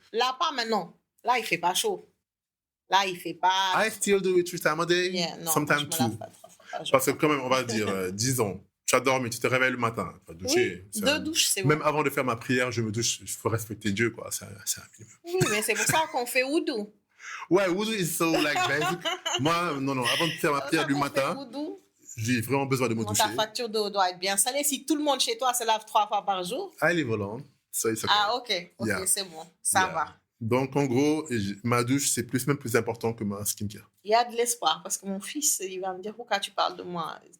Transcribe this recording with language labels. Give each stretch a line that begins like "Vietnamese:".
French: Là, pas maintenant. Là, il fait pas chaud. Là, il fait pas...
English: I still do it 3 times a day. Yeah,
French: non,
English: sometimes 2.
French: Parce que quand même, on va dire, disons, tu as dormi, tu te réveilles le matin. Tu vas doucher. Oui, 2 douches, c'est bon. Même avant de faire ma prière, je me douche. Il faut respecter Dieu, quoi. C'est un minimum. Oui, mais c'est pour ça qu'on fait wudu. Ouais,
English: wudu is so like basic.
French: Moi, non, avant de faire ma prière du matin, j'ai vraiment besoin de me doucher. Ta facture d'eau doit être bien salée. Si tout le monde chez toi se lave 3 fois par jour.
English: I live alone, so it's okay.
French: Ah, ok,
English: yeah.
French: C'est bon. Ça va. Donc, en gros, ma douche, c'est même plus important que ma skincare. Il y a de l'espoir parce que mon fils, il va me dire pourquoi tu parles de moi.